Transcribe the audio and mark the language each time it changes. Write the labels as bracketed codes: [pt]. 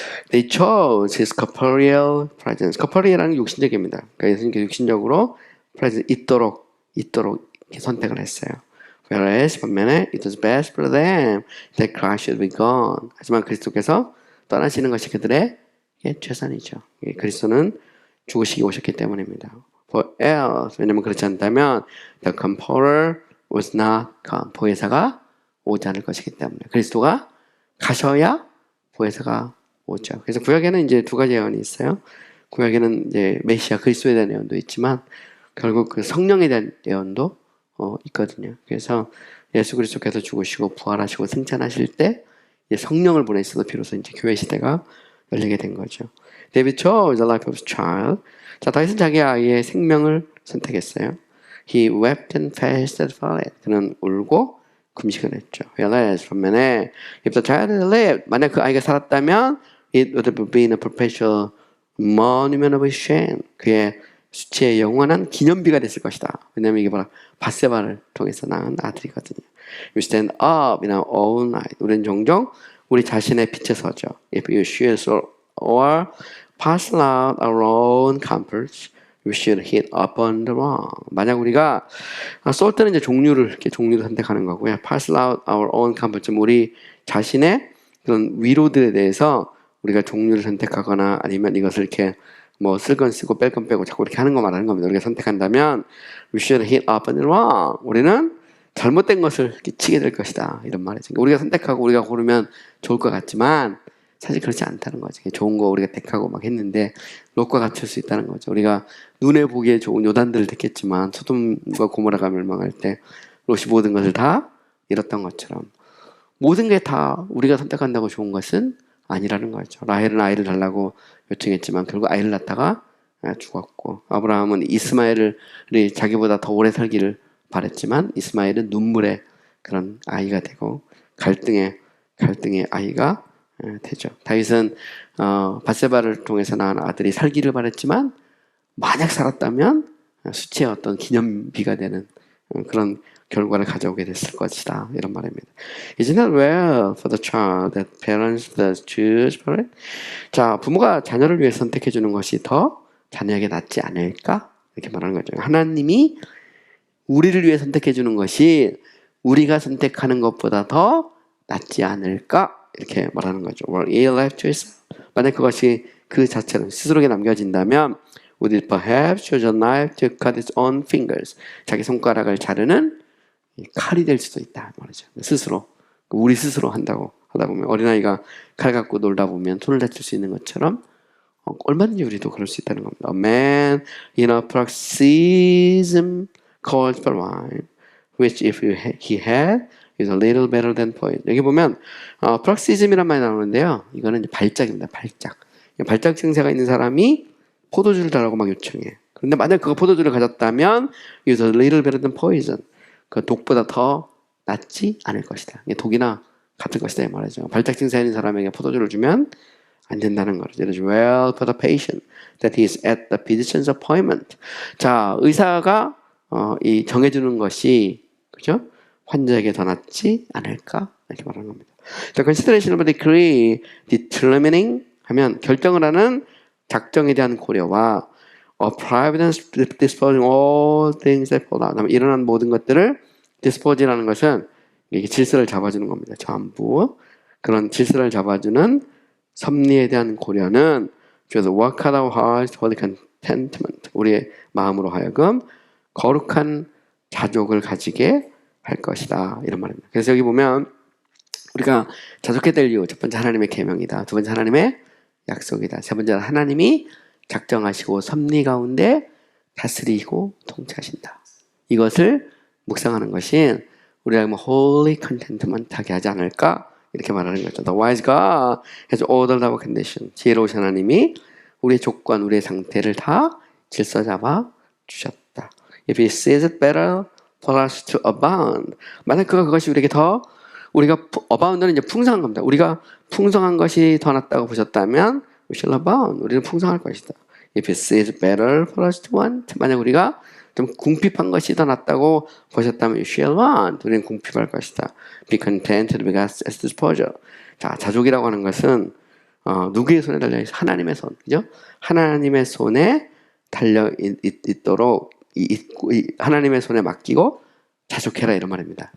[en] They chose his corporeal presence. [ko] corporeal은 육신적입니다. 그러니까 예수님께 육신적으로 presence 있도록 선택을 했어요. [en] Whereas [ko] 반면에 [en] it was best for them that Christ should be gone. [ko] 하지만 그리스도께서 떠나시는 것이 그들의 최선이죠. 그리스도는 죽으시기 오셨기 때문입니다. [en] For else, [ko] 왜냐면 그렇지 않다면 [en] the comforter was not come. [ko] 보혜사가 오지 않을 것이기 때문에 그리스도가 가셔야 보혜사가 오죠. 그래서 구약에는 이제 두 가지 예언이 있어요. 구약에는 이제 메시아 그리스도에 대한 예언도 있지만 결국 그 성령에 대한 예언도 있거든요. 그래서 예수 그리스도께서 죽으시고 부활하시고 승천하실 때 성령을 보내셔서 비로소 이제 교회 시대가 열리게 된 거죠. [en] David chose the life of a child. [ko] 자, 다윗은 자기 아이의 생명을 선택했어요. [en] He wept and fasted for it. [ko] 그는 울고 금식을 했죠. [en] Whereas [ko] 반면에 [en] if the child had lived, [ko] 만약 그 아이가 살았다면 [en] it would have been a perpetual monument of his shame. [ko] 그의 수치의 영원한 기념비가 됐을 것이다. 왜냐하면 이게 바로 바세바를 통해서 낳은 아들이거든요. [en] We stand up in our own light. [ko] 우리는 종종 우리 자신의 빛에 서죠. [en] If you choose or parcel out our own comforts, we should hit upon the wrong. [ko] 만약 우리가 쏠 때는 이제 종류를 선택하는 거고요. [en] parcel out our own comfort. [ko] 우리 자신의 그런 위로들에 대해서 우리가 종류를 선택하거나 아니면 이것을 이렇게 뭐 쓸 건 쓰고 뺄 건 빼고 자꾸 이렇게 하는 거 말하는 겁니다. 우리가 선택한다면 [en] we should hit upon the wrong. [ko] 우리는 잘못된 것을 이렇게 치게 될 것이다. 이런 말이죠. 우리가 선택하고 우리가 고르면 좋을 것 같지만 사실 그렇지 않다는 거죠. 좋은 거 우리가 택하고 막 했는데 롯과 같을 수 있다는 거죠. 우리가 눈에 보기에 좋은 요단들을 택했지만 소돔과 고모라가 멸망할 때 롯이 모든 것을 다 잃었던 것처럼 모든 게 다 우리가 선택한다고 좋은 것은 아니라는 거죠. 라헬은 아이를 달라고 요청했지만 결국 아이를 낳다가 죽었고 아브라함은 이스마엘을 자기보다 더 오래 살기를 바랬지만 이스마엘은 눈물의 그런 아이가 되고 갈등의 아이가 되죠. 다윗은 밧세바를 통해서 낳은 아들이 살기를 바랬지만 만약 살았다면 수치의 어떤 기념비가 되는 그런 결과를 가져오게 됐을 것이다. 이런 말입니다. [en] Isn't it well for the child that parents thus choose for it? [ko] 자, 부모가 자녀를 위해 선택해 주는 것이 더 자녀에게 낫지 않을까? 이렇게 말하는 거죠. 하나님이 우리를 위해 선택해 주는 것이 우리가 선택하는 것보다 더 낫지 않을까? 이렇게 말하는 거죠. [en] Well, a life choice. [ko] 만약 그것이 그 자체로 스스로에게 남겨진다면 [en] would it perhaps choose a knife to cut its own fingers? [ko] 자기 손가락을 자르는 칼이 될 수도 있다 말이죠. 스스로 우리 스스로 한다고 하다 보면 어린아이가 칼 갖고 놀다 보면 손을 다칠 수 있는 것처럼 얼마든지 우리도 그럴 수 있다는 겁니다. [en] A man in a paroxysm calls for wine, which if he had is a little better than poison. [ko] 여기 보면 paroxysm이란 말이 나오는데요. 이거는 이제 발작입니다. 발작 증세가 있는 사람이 포도주를 달라고 막 요청해. 그런데 만약 그가 포도주를 가졌다면 [en] is a little better than poison. [ko] 그 독보다 더 낫지 않을 것이다. 독이나 같을 것이다 이 말이죠. 발작 증세 있는 사람에게 포도주를 주면 안 된다는 거죠. [en] It is well for the patient that he is at the physician's appointment. [ko] 자, 의사가 이 정해주는 것이 그죠? 환자에게 더 낫지 않을까? 이렇게 말하는 겁니다. [en] 자, consideration of the decree determining [ko] 하면 결정을 하는 작정에 대한 고려와 [en] providence disposing all things that fall out. [ko] 일어난 모든 것들을 dispose라는 것은 이게 질서를 잡아주는 겁니다. 전부 그런 질서를 잡아주는 섭리에 대한 고려는 [en] just work out our hearts for the contentment. [ko] 우리의 마음으로 하여금 거룩한 자족을 가지게 할 것이다. 이런 말입니다. 그래서 여기 보면 우리가 자족해야 될 이유 첫 번째 하나님의 계명이다. 두 번째 하나님의 약속이다. 세 번째는 하나님이 작정하시고 섭리 가운데 다스리고 통치하신다. 이것을 묵상하는 것이 우리가 [en] holy contentment [ko] 하게 하지 않을까? 이렇게 말하는 거죠. [en] The wise God has ordered our condition. [ko] 지혜로우신 하나님이 우리의 조건, 우리의 상태를 다 질서 잡아 주셨다. [en] If he sees it better for us to abound. [ko] 만약 그것이 우리에게 우리가 abound는 이제 풍성한 겁니다. 우리가 풍성한 것이 더 낫다고 보셨다면 [en] we shall abound. [ko] 우리는 풍성할 것이다. [en] If it sees better for us to want. [ko] 만약 우리가 좀 궁핍한 것이 더 낫다고 보셨다면 [en] you shall want. [ko] 우리는 궁핍할 것이다. [en] Be content with God's disposal. [ko] 자, 자족이라고 하는 것은 누구의 손에 달려 있어? 하나님의 손, 그죠? 하나님의 손에 달려 있도록 하나님의 손에 맡기고 자족해라 이런 말입니다.